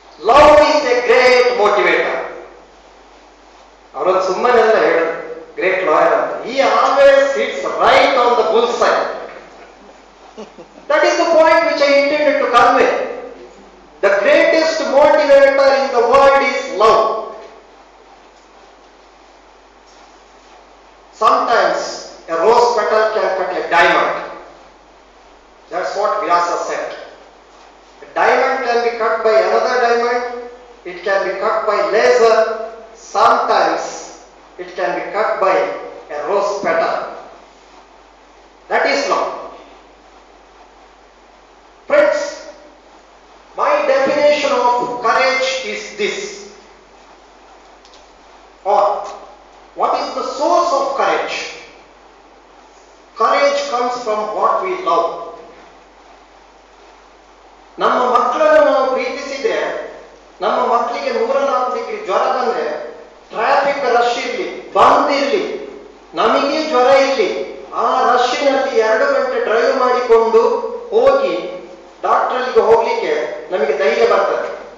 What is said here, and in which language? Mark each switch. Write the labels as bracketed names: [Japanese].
[English] Love is a great motivator. [Kannada] ಅವರೊಂದು ಸುಮ್ಮನೆಲ್ಲ ಹೇಳಿದ್ರು, great lawyer ಅಂತ. [English] He always hits right on the bullseye. That is the point which I intended to convey. The greatest motivator in the world is love. Sometimes a rose petal can cut a diamond. That's what Vyasa said. A diamond can be cut by another diamond, it can be cut by laser, sometimes it can be cut by a rose petal. That is love. Friends, my definition of courage is this. Or, what is the source of courage? Courage comes from what we love. [Kannada] ನಮ್ಮ ಮಕ್ಕಳನ್ನು ನಾವು ಪ್ರೀತಿಸಿದ್ರೆ, ನಮ್ಮ ಮಕ್ಕಳಿಗೆ 104 degree ಜ್ವರ ಬಂದ್ರೆ, traffic rush ಇರಲಿ, ಬಂದ್ ಇರಲಿ, ನಮಗೆ ಜ್ವರ ಇರಲಿ, ಆ ರಶ್ನಲ್ಲಿ 2 ಗಂಟೆ ಡ್ರೈವ್ ಮಾಡಿಕೊಂಡು ಹೋಗಿ ಡಾಕ್ಟರ್ಗೆ ಹೋಗ್ಲಿಕ್ಕೆ ನಮಗೆ ಧೈರ್ಯ ಬರ್ತದೆ.